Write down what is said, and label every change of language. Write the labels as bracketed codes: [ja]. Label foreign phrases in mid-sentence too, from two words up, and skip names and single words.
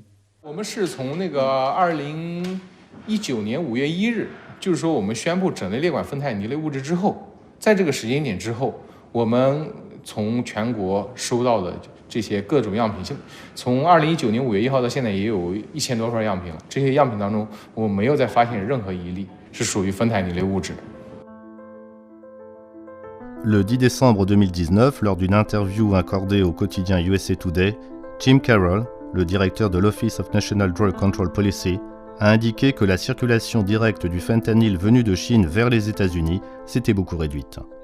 [zh] 我们是从那个2019年5月1日，就是说我们宣布整类列管芬太尼类物质之后，在这个时间点之后，我们从全国收到的这些各种样品，从2019年5月1号到现在也有1000多份样品了。这些样品当中，我没有再发现任何一例是属于芬太尼类物质的。 [fr] Le 10 décembre 2019, lors d'une interview accordée au quotidien USA Today, Jim Carroll, le directeur de l'Office of National Drug Control Policy, a indiqué que la circulation directe du fentanyl venu de Chine vers les États-Unis s'était beaucoup réduite.